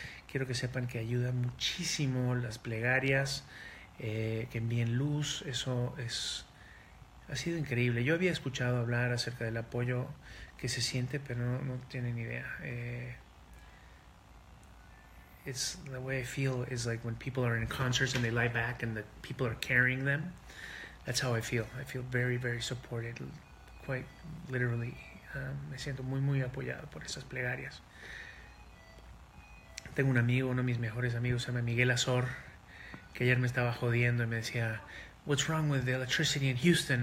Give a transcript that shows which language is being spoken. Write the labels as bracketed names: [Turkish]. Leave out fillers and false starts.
[Spanish] Quiero que sepan que ayuda muchísimo las plegarias, que envíen luz. Eso ha sido increíble. Yo había escuchado hablar acerca del apoyo que se siente, pero no tienen idea. [English] It's the way I feel is like when people are in concerts and they lie back and the people are carrying them. That's how I feel. I feel very, very supported, quite literally. [Spanish] Me siento muy, muy apoyado por esas plegarias. Tengo un amigo, uno de mis mejores amigos, se llama Miguel Azor, que ayer me estaba jodiendo y me decía, [English] "What's wrong with the electricity in Houston?"